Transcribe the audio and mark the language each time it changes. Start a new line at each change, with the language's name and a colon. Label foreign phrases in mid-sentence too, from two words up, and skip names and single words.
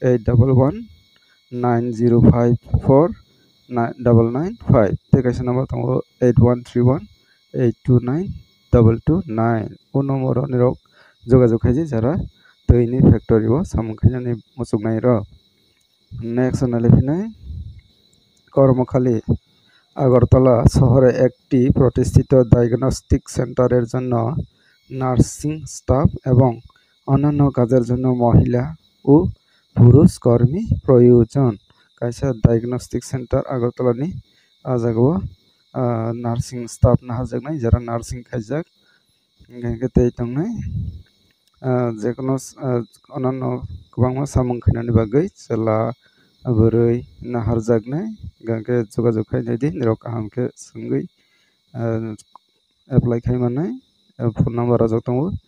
Kok Borok: 8119054995 tekaisa number tongo 8131829229 o number nirok jogajog khaiji jara töyni factory o samung khainani muchugnai ro next
Bangla: one lefinai কর্মখালী আগরতলা শহরে একটি প্রতিষ্ঠিত ডায়াগনস্টিক সেন্টারের জন্য নার্সিং স্টাফ এবং অন্যান্য কাজের জন্য মহিলা ও পুরুষ কর্মী প্রয়োজন
Kok Borok: kaisa
English: diagnostic center
Kok Borok: agartala ni ajagao
English: nursing staff
Kok Borok: nahajaknai jara nursing khaijak engke tei tongnai jekono onanno kwbangma samung khainani bagui chela burui naharjaknai gangke jogajog khainai di nirok kahamke sengui apply khaimanai
English: phone number
Kok Borok: ajak tongo